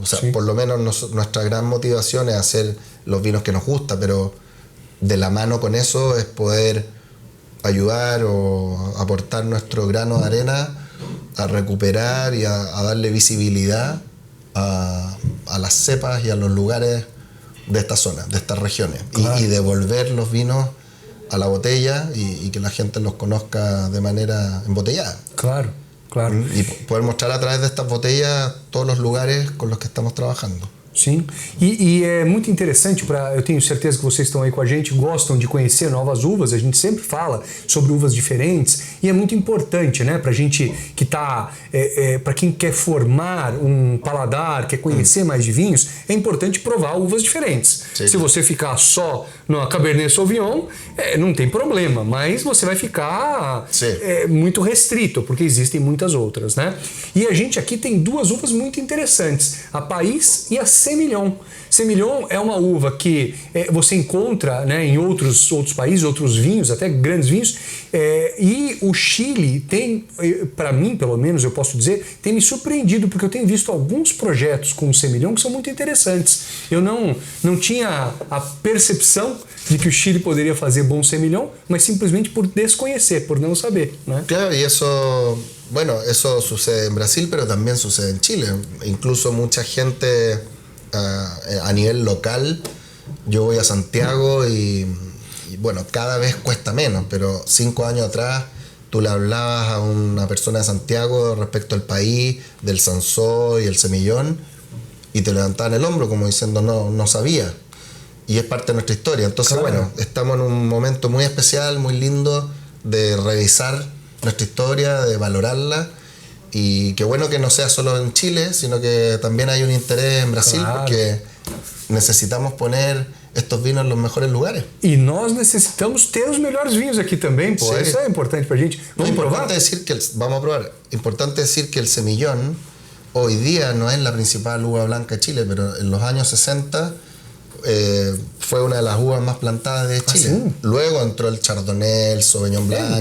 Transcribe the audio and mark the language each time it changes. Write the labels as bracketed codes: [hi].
[es] O sea, por lo menos nuestra gran motivación es hacer los vinos que nos gusta, pero de la mano con eso es poder ayudar o aportar nuestro grano de arena a recuperar y a darle visibilidad a las cepas y a los lugares de esta zona, de estas regiones. Claro. Y devolver los vinos a la botella y que la gente los conozca de manera embotellada. Claro. Claro. Y poder mostrar a través de estas botellas todos los lugares con los que estamos trabajando. [pt] Sim, e é muito interessante, eu tenho certeza que vocês estão aí com a gente, gostam de conhecer novas uvas, a gente sempre fala sobre uvas diferentes e é muito importante, né, pra gente que tá, pra quem quer formar um paladar, quer conhecer mais de vinhos, é importante provar uvas diferentes. Sim. Se você ficar só no Cabernet Sauvignon, não tem problema, mas você vai ficar muito restrito, porque existem muitas outras, né? E a gente aqui tem duas uvas muito interessantes, a País e a Semillon. Semillon é uma uva que você encontra, né, em outros países, outros vinhos, até grandes vinhos, e o Chile tem, para mim pelo menos eu posso dizer, tem me surpreendido, porque eu tenho visto alguns projetos com o Semillon que são muito interessantes. Eu não tinha a percepção de que o Chile poderia fazer bom Semillon, mas simplesmente por desconhecer, por não saber, né? [es] Claro, y eso, bueno, eso sucede en Brasil, pero también sucede en Chile. Incluso mucha gente a nivel local, yo voy a Santiago y bueno, cada vez cuesta menos, pero 5 años atrás tú le hablabas a una persona de Santiago respecto al país, del Sansó y el Semillón, y te levantaban el hombro como diciendo no sabía. Y es parte de nuestra historia. Entonces, claro, bueno, estamos en un momento muy especial, muy lindo de revisar nuestra historia, de valorarla. Y qué bueno que no sea solo en Chile, sino que también hay un interés en Brasil, claro, porque necesitamos poner estos vinos en los mejores lugares. [pt] E nós necessitamos ter os melhores vinhos aqui também, pô. Isso é importante pra gente. Vamos provar? [es] Vamos a probar. Importante decir que el Semillón hoy día no es la principal uva blanca de Chile, pero en los años 60 fue una de las uvas más plantadas de Chile. ¿Ah, sí? Luego entró el Chardonnay, el Sauvignon Blanc.